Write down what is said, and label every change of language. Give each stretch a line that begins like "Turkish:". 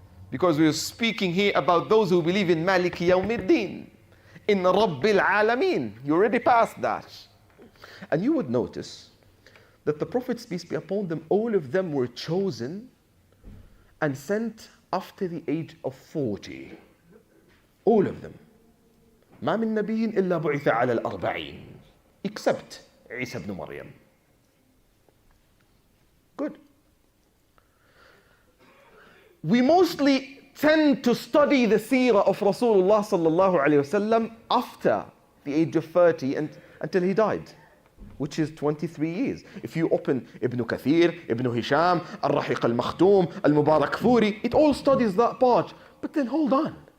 English: Because we're speaking here about those who believe in Maliki Yawmiddin, in Rabbil Alameen. You already passed that. And you would notice that the prophets, peace be upon them, all of them were chosen and sent after the age of 40. All of them.
Arabic: ما من نبي إلا بعث على الأربعين,
English: except Isa ibn Maryam. Good. We mostly tend to study the seerah of Rasulullah sallallahu alayhi wasallam after the age of 30 and until he died, which is 23 years. If you open Ibn Kathir, Ibn Hisham, Al-Rahiq Al-Makhtoum, Al-Mubarak Furi, it all studies that part. But then hold on.